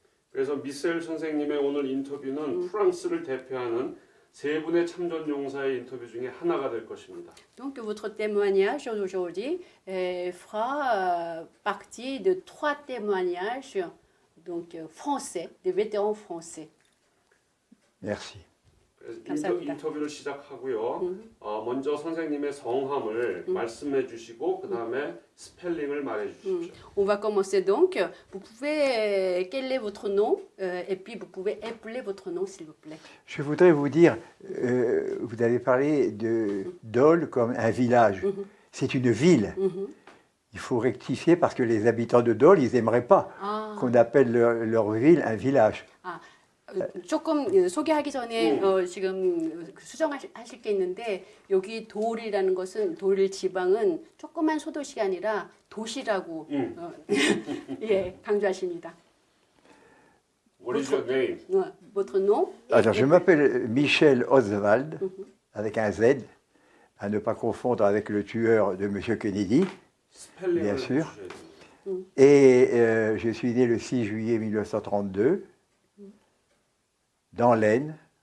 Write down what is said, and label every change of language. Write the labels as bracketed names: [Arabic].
[Korean] 그래서 미셀 선생님의 오늘 인터뷰는 프랑스를 대표하는 세 분의 참전 용사의 인터뷰 중에 하나가 될 것입니다. [French] Donc votre témoignage aujourd'hui fera partie de 3 témoignages donc français, des vétérans français. Merci. [Korean] 인터뷰를 시작하고요. 먼저 선생님의 성함을 말씀해 주시고 그 다음에 스펠링을 말해 주십시오. [French] On va commencer donc. Vous pouvez, quel est votre nom et puis vous pouvez épeler votre nom s'il vous plaît. Je voudrais vous dire, vous avez parlé de Dole comme un village. C'est une ville. Il faut rectifier parce que les habitants de Dole, ils n'aimeraient pas qu'on appelle leur ville un village. [Korean] 조금 소개하기 전에 지금 수정하실 게 있는데 여기 도울이라는 것은 도울 지방은 조그만 소도시가 아니라 도시라고 예, 강조하십니다. [English] What is your name? [French] Votre nom? Alors, je m'appelle Michel Oswald, avec un Z, à ne pas confondre avec le tueur de M. Kennedy, bien sûr. Et je suis né le 6 juillet 1932. Dans l'Aisne.